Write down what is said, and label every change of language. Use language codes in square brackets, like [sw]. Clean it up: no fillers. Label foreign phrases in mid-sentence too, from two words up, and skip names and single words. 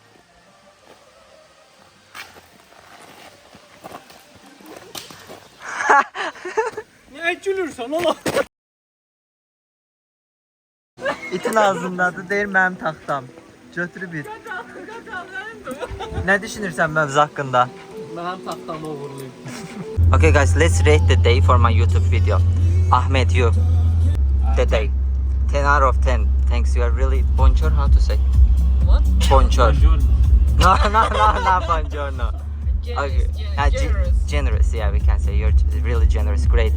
[az] Niyə gülürsən ola? İtin ağzındadır, deyir mənim taxtam. Götürüb it. Nə düşünürsən mövzu haqqında? Mənim taxtamı uğurlayım. [en] Okay guys, let's rate the day for my YouTube video. Ahmed, you. The day. 10 out of 10. Thanks, you are really... Bonjour, how to say? What? Bonjour. No, buongiorno. Okay. Generous, yeah, we can say. You're really generous, great.